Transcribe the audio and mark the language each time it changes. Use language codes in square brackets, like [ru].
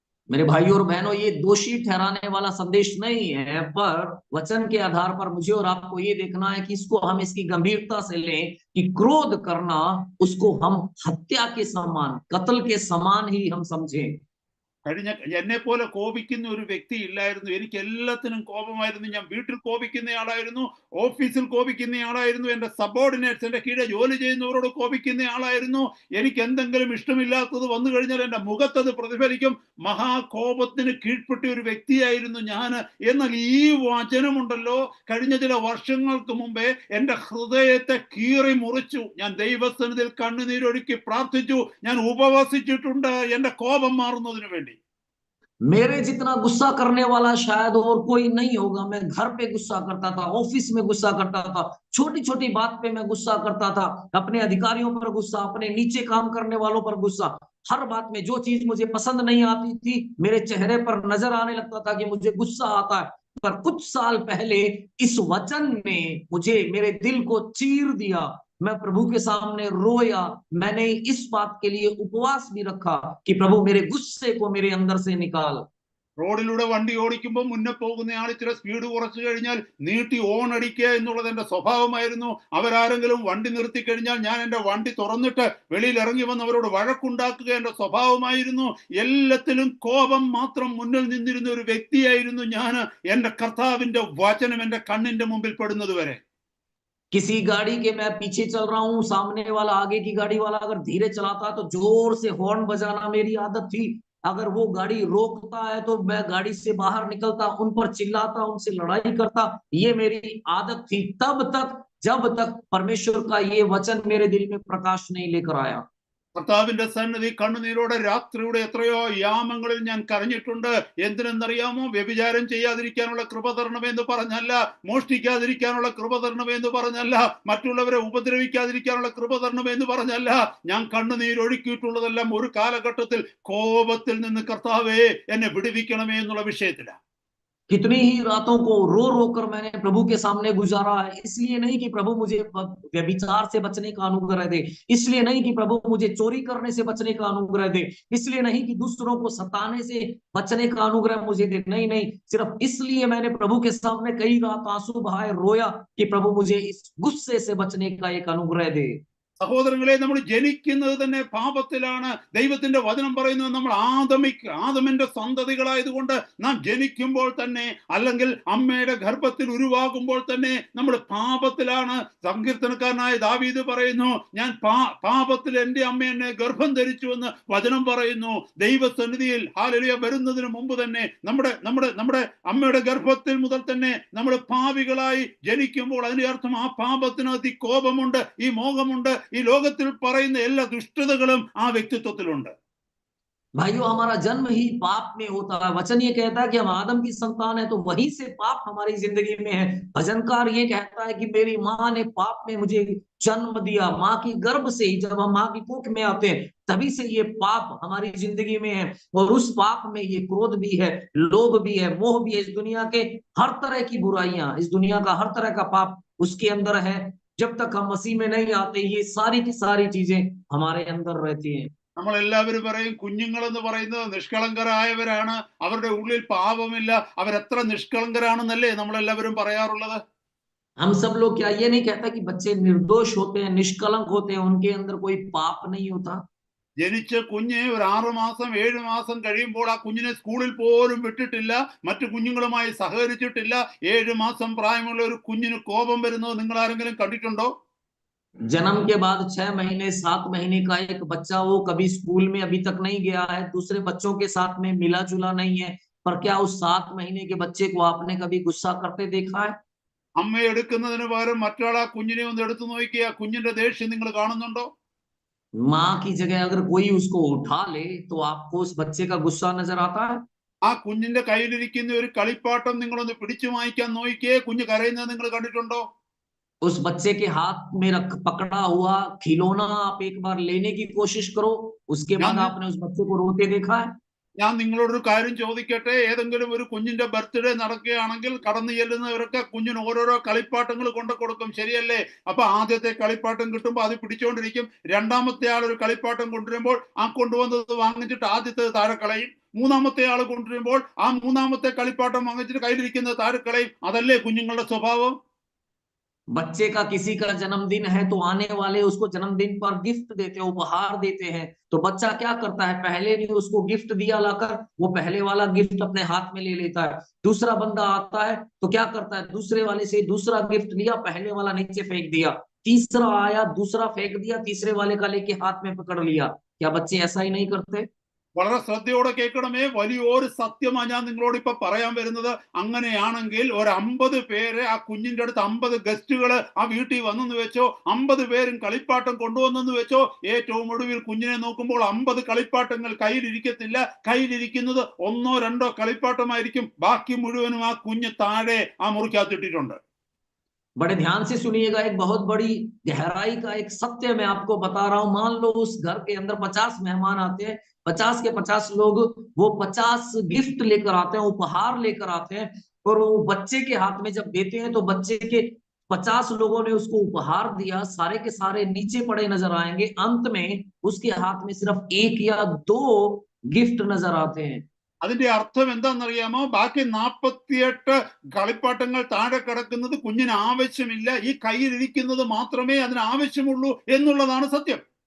[hi] मेरे भाई और बहनों, ये दोषी ठहराने वाला संदेश नहीं है, पर वचन के आधार पर मुझे और आपको ये देखना है कि इसको हम इसकी गंभीरता से लें कि क्रोध करना उसको हम हत्या के समान, कत्ल के समान ही हम समझें। [ml] കഴിഞ്ഞ എന്നെ പോലെ കോപിക്കുന്ന ഒരു വ്യക്തി ഇല്ലായിരുന്നു. എനിക്ക് എല്ലാത്തിനും കോപമായിരുന്നു. ഞാൻ വീട്ടിൽ കോപിക്കുന്നയാളായിരുന്നു, ഓഫീസിൽ കോപിക്കുന്നയാളായിരുന്നു, എൻ്റെ സബോർഡിനേറ്റ്സ്, എൻ്റെ കീഴെ ജോലി ചെയ്യുന്നവരോട് കോപിക്കുന്നയാളായിരുന്നു. എനിക്ക് എന്തെങ്കിലും ഇഷ്ടമില്ലാത്തത് വന്നു കഴിഞ്ഞാൽ എൻ്റെ മുഖത്തത് പ്രതിഫലിക്കും. മഹാകോപത്തിന് കീഴ്പ്പെട്ട ഒരു വ്യക്തിയായിരുന്നു ഞാൻ. എന്നാൽ ഈ വചനമുണ്ടല്ലോ, കഴിഞ്ഞ ചില വർഷങ്ങൾക്ക് മുമ്പേ എൻ്റെ ഹൃദയത്തെ കീറി മുറിച്ചു. ഞാൻ ദൈവസന്നിധിയിൽ കണ്ണുനീരൊഴുക്കി പ്രാർത്ഥിച്ചു. ഞാൻ ഉപവസിച്ചിട്ടുണ്ട് എൻ്റെ കോപം മാറുന്നതിന് വേണ്ടി. [hi] मेरे जितना गुस्सा करने वाला शायद और कोई नहीं होगा। मैं घर पे गुस्सा करता था, ऑफिस में गुस्सा करता था, छोटी छोटी बात पे मैं गुस्सा करता था, अपने अधिकारियों पर गुस्सा, अपने नीचे काम करने वालों पर गुस्सा। हर बात में जो चीज मुझे पसंद नहीं आती थी, मेरे चेहरे पर नजर आने लगता था कि मुझे गुस्सा आता है। पर कुछ साल पहले इस वचन ने मुझे, मेरे दिल को चीर दिया। मैं प्रभु के सामने रोया। मैंने इस बात के लिए उपवास भी रखा कि प्रभु मेरे गुस्से को मेरे अंदर से निकाल। [ml] റോഡിലൂടെ വണ്ടി ഓടിക്കുമ്പോൾ മുന്നേ പോകുന്നയാൾ ഇച്ചിരി സ്പീഡ് കുറച്ചു കഴിഞ്ഞാൽ നീട്ടി ഓൺ അടിക്കുക എന്നുള്ളത് എൻ്റെ സ്വഭാവമായിരുന്നു. അവരാരെങ്കിലും വണ്ടി നിർത്തി കഴിഞ്ഞാൽ ഞാൻ എൻ്റെ വണ്ടി തുറന്നിട്ട് വെളിയിൽ ഇറങ്ങി വന്ന് അവരോട് വഴക്കുണ്ടാക്കുക എൻ്റെ സ്വഭാവമായിരുന്നു. എല്ലാത്തിലും കോപം മാത്രം മുന്നിൽ നിന്നിരുന്ന ഒരു വ്യക്തിയായിരുന്നു ഞാൻ. എൻ്റെ കർത്താവിന്റെ വചനം എൻ്റെ കണ്ണിന്റെ മുമ്പിൽ പെടുന്നത് വരെ. [hi] किसी गाड़ी के मैं पीछे चल रहा हूँ, सामने वाला, आगे की गाड़ी वाला अगर धीरे चलाता है तो जोर से हॉर्न बजाना मेरी आदत थी। अगर वो गाड़ी रोकता है तो मैं गाड़ी से बाहर निकलता, उन पर चिल्लाता, उनसे लड़ाई करता। ये मेरी आदत थी तब तक, जब तक परमेश्वर का ये वचन मेरे दिल में प्रकाश नहीं लेकर आया। [ml] കർത്താവിന്റെ സന്നിധി കണ്ണുനീരോടെ രാത്രിയുടെ എത്രയോ യാമങ്ങളിൽ ഞാൻ കരഞ്ഞിട്ടുണ്ട്. എന്തിനെന്നറിയാമോ? വ്യഭിചാരം ചെയ്യാതിരിക്കാനുള്ള കൃപ തരണമെന്ന് പറഞ്ഞല്ല, മോഷ്ടിക്കാതിരിക്കാനുള്ള കൃപ തരണമെന്ന് പറഞ്ഞല്ല, മറ്റുള്ളവരെ ഉപദ്രവിക്കാതിരിക്കാനുള്ള കൃപ തരണമെന്ന് പറഞ്ഞല്ല. ഞാൻ കണ്ണുനീരൊഴുക്കിയിട്ടുള്ളതെല്ലാം ഒരു കാലഘട്ടത്തിൽ കോപത്തിൽ നിന്ന് കർത്താവേ എന്നെ വിടുവിക്കണമേ എന്നുള്ള വിഷയത്തിലാണ്. [hi] कितनी ही रातों को रो रो कर मैंने प्रभु के सामने गुजारा है, इसलिए नहीं कि प्रभु मुझे व्यभिचार से बचने का अनुग्रह दे, इसलिए नहीं कि प्रभु मुझे चोरी करने से बचने का अनुग्रह दे, इसलिए नहीं कि दूसरों को सताने से बचने का अनुग्रह मुझे दे, नहीं नहीं, सिर्फ इसलिए मैंने प्रभु के सामने कई रात आंसू बहाए रोया कि प्रभु मुझे इस गुस्से से बचने का एक अनुग्रह दे। [ml] സഹോദരങ്ങളെ, നമ്മൾ ജനിക്കുന്നത് തന്നെ പാപത്തിലാണ്. ദൈവത്തിന്റെ വചനം പറയുന്നത് നമ്മൾ ആദമിന്റെ സന്തതികളായതുകൊണ്ട് നാം ജനിക്കുമ്പോൾ തന്നെ, അല്ലെങ്കിൽ അമ്മയുടെ ഗർഭത്തിൽ ഉരുവാകുമ്പോൾ തന്നെ നമ്മൾ പാപത്തിലാണ്. സങ്കീർത്തനക്കാരനായ ദാവീദ് പറയുന്നു, ഞാൻ പാപത്തിൽ എന്റെ അമ്മ എന്നെ ഗർഭം ധരിച്ചുവെന്ന് വചനം പറയുന്നു. ദൈവസന്നിധിയിൽ ഹല്ലേലൂയ വരുന്നതിന് മുമ്പ് തന്നെ നമ്മുടെ അമ്മയുടെ ഗർഭത്തിൽ മുതൽ തന്നെ നമ്മൾ പാപികളായി ജനിക്കുമ്പോൾ അതിന്റെ അർത്ഥം ആ പാപത്തിനകത്ത് ഈ കോപമുണ്ട്, ഈ മോഹമുണ്ട്, ഈ ലോകത്തിൽ പറയുന്ന എല്ലാ ദുഷ്ടതകളും ആ വ്യക്തിത്വത്തിലുണ്ട്. [hi] भाइयों, हमारा जन्म ही पाप में होता है। वचन ये कहता है कि हम आदम की संतान है, तो वहीं से पाप हमारी जिंदगी में है। भजनकार ये कहता है कि मेरी माँ ने पाप में मुझे जन्म दिया, माँ की गर्भ से ही, जब हम माँ की कोख में आते हैं तभी से ये पाप हमारी जिंदगी में है। और उस पाप में ये क्रोध भी है, लोभ भी है, मोह भी है, इस दुनिया के हर तरह की बुराइयां, इस दुनिया का हर तरह का पाप उसके अंदर है। जब तक हम मसीह में नहीं आते, ये सारी की सारी चीजें हमारे अंदर रहती हैं। [ml] നമ്മളെല്ലാവരും പറയും കുഞ്ഞുങ്ങളെന്ന് പറയുന്നത് നിഷ്കളങ്കരായവരാണ്, അവരുടെ ഉള്ളിൽ പാപമില്ല, അവരെത്ര നിഷ്കളങ്കരാണെന്നല്ലേ നമ്മളെല്ലാവരും പറയാറുള്ളത്. [hi] हम सब लोग क्या ये नहीं कहता कि बच्चे निर्दोष होते हैं, निष्कलंक होते हैं, उनके अंदर कोई पाप नहीं होता? [ml] ജനിച്ച കുഞ്ഞ് ഒരു 6 മാസം 7 മാസം കഴിയുമ്പോൾ ആ കുഞ്ഞിനെ സ്കൂളിൽ പോലും വിട്ടിട്ടില്ല, മറ്റു കുഞ്ഞുങ്ങളുമായി സഹകരിച്ചിട്ടില്ല. 7 മാസം പ്രായമുള്ള ഒരു കുഞ്ഞിന് കോപം വരുന്നത് നിങ്ങൾ ആരെങ്കിലും കണ്ടിട്ടുണ്ടോ? [hi] जन्म के बाद 6 महीने 7 महीने का एक बच्चा, वो कभी स्कूल में अभी तक नहीं गया है, दूसरे बच्चों के साथ में मिला जुला नहीं है, पर क्या उस 7 महीने के बच्चे को आपने कभी गुस्सा करते देखा है? [ml] അമ്മ എടുക്കുന്നതിന് പകരം മറ്റൊരാൾ ആ കുഞ്ഞിനെ ഒന്ന് എടുത്തു നോക്കിയ കുഞ്ഞിന്റെ ദേഷ്യം നിങ്ങൾ കാണുന്നുണ്ടോ? [hi] माँ की जगह अगर कोई उसको उठा ले तो आपको उस बच्चे का गुस्सा नजर आता है? [ml] ആ കുഞ്ഞിന്റെ കയ്യിലിരിക്കുന്ന ഒരു കളിപ്പാട്ടം നിങ്ങളൊന്ന് പിടിച്ചു വാങ്ങിക്കാൻ നോക്കിയേ, കുഞ്ഞ് കരയുന്നത് നിങ്ങൾ കണ്ടിട്ടുണ്ടോ? [hi] उस बच्चे के हाथ में पकड़ा हुआ खिलौना आप एक बार लेने की कोशिश करो, उसके बाद आपने उस बच्चे को रोते देखा है? [ml] ഞാൻ നിങ്ങളോടൊരു കാര്യം ചോദിക്കട്ടെ, ഏതെങ്കിലും ഒരു കുഞ്ഞിന്റെ ബർത്ത്ഡേ നടക്കുകയാണെങ്കിൽ കടന്നു ചെല്ലുന്നവരൊക്കെ കുഞ്ഞിന് ഓരോരോ കളിപ്പാട്ടങ്ങൾ കൊണ്ടു കൊടുക്കും, ശരിയല്ലേ? അപ്പൊ ആദ്യത്തെ കളിപ്പാട്ടം കിട്ടുമ്പോൾ അത് പിടിച്ചോണ്ടിരിക്കും. രണ്ടാമത്തെ ആൾ ഒരു കളിപ്പാട്ടം കൊണ്ടുവരുമ്പോൾ ആ കൊണ്ടുവന്നത് വാങ്ങിച്ചിട്ട് ആദ്യത്തെ താഴെ കളയും. മൂന്നാമത്തെ ആൾ കൊണ്ടുവരുമ്പോൾ ആ മൂന്നാമത്തെ കളിപ്പാട്ടം വാങ്ങിച്ചിട്ട് കയ്യിലിരിക്കുന്നത് താഴെ കളയും. അതല്ലേ കുഞ്ഞുങ്ങളുടെ സ്വഭാവം? [hi] बच्चे का किसी का जन्मदिन है तो आने वाले उसको जन्मदिन पर गिफ्ट देते हैं, उपहार देते हैं, तो बच्चा क्या करता है, पहले नहीं उसको गिफ्ट दिया लाकर, वो पहले वाला गिफ्ट अपने हाथ में ले लेता है। दूसरा बंदा आता है तो क्या करता है, दूसरे वाले से दूसरा गिफ्ट लिया, पहले वाला नीचे फेंक दिया, तीसरा आया दूसरा फेंक दिया, तीसरे वाले का लेके हाथ में पकड़ लिया। क्या बच्चे ऐसा ही नहीं करते? [ml] വളരെ ശ്രദ്ധയോടെ കേൾക്കണമേ, വലിയൊരു സത്യമാണ് ഞാൻ നിങ്ങളോട് ഇപ്പൊ പറയാൻ വരുന്നത്. അങ്ങനെയാണെങ്കിൽ ഒരു 50 പേര് ആ കുഞ്ഞിന്റെ അടുത്ത് 50 ഗസ്റ്റുകൾ ആ വീട്ടിൽ വന്നെന്ന് വെച്ചോ, 50 പേരും കളിപ്പാട്ടം കൊണ്ടുവന്നെന്ന് വെച്ചോ, ഏറ്റവും ഒടുവിൽ കുഞ്ഞിനെ നോക്കുമ്പോൾ 50 കളിപ്പാട്ടങ്ങൾ കയ്യിലിരിക്കത്തില്ല, കയ്യിലിരിക്കുന്നത് 1 or 2 കളിപ്പാട്ടമായിരിക്കും. ബാക്കി മുഴുവനും ആ കുഞ്ഞ് താഴെ ആ മുറിക്കകത്തിട്ടിട്ടുണ്ട്. [hi] बड़े ध्यान से सुनिएगा, एक बहुत बड़ी गहराई का एक सत्य मैं आपको बता रहा हूं। मान लो उस घर के अंदर 50 मेहमान आते हैं, 50 के 50 लोग वो 50 गिफ्ट लेकर आते हैं, उपहार लेकर आते हैं, और वो बच्चे के हाथ में जब देते हैं तो बच्चे के 50 लोगों ने उसको उपहार दिया, सारे के सारे नीचे पड़े नजर आएंगे। अंत में उसके हाथ में सिर्फ 1 या 2 गिफ्ट नजर आते हैं। [ml] അതിന്റെ അർത്ഥം എന്താണെന്നറിയാമോ? ബാക്കി 48 കളിപ്പാട്ടങ്ങൾ താഴെ കിടക്കുന്നത് കുഞ്ഞിന് ആവശ്യമില്ല, ഈ കയ്യിലിരിക്കുന്നത് മാത്രമേ അതിന് ആവശ്യമുള്ളൂ എന്നുള്ളതാണ് സത്യം.